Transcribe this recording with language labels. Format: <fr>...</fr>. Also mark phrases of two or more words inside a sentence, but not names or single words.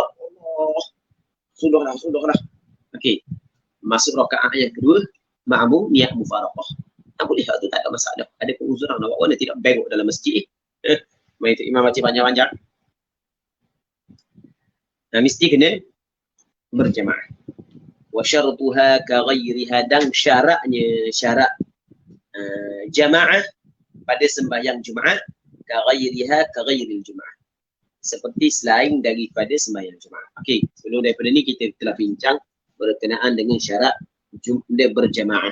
<ms>Allah. Sudahlah. Okey. Masuk rakaat yang kedua, makmum niat mufaraqah. Tak boleh tu tak ada masalah. Ada keuzuran awak mana tidak bengok dalam masjid. Mai tu imam baca panjang-panjang. Mesti kena berjemaah.</ms> <ar>وشرطها كغيرها,</ar> <ms>dan syaratnya jamaah pada sembahyang Jumaat</ms> <ar>كغير الجمعة,</ar> <ms>seperti selain daripada sembahyang Jumaat. Okey, sebelum daripada ni kita telah bincang berkenaan dengan syarat berjamaah.</ms>